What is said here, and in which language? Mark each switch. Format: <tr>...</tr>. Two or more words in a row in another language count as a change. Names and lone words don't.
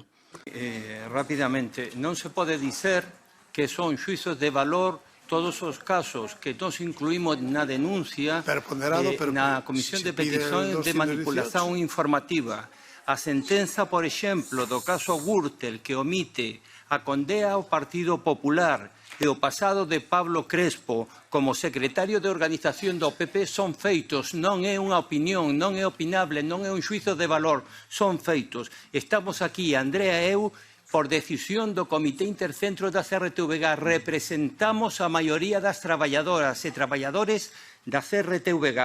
<pt>Rapidamente, não se pode dizer que são juízos de valor todos os casos que nós incluímos na denúncia na Comissão de Petições de Manipulação Informativa. A sentença, por exemplo, do caso Gürtel,</pt> <gl>que omite a condena ao Partido Popular e o pasado de Pablo Crespo como secretario de organización do PP son feitos, non é unha opinión, non é opinable, non é un xuízo de valor, son feitos. Estamos aquí, Andrea e eu, por decisión do Comité Intercentro da CRTVG, representamos a maioría das traballadoras e traballadores da CRTVG.</gl>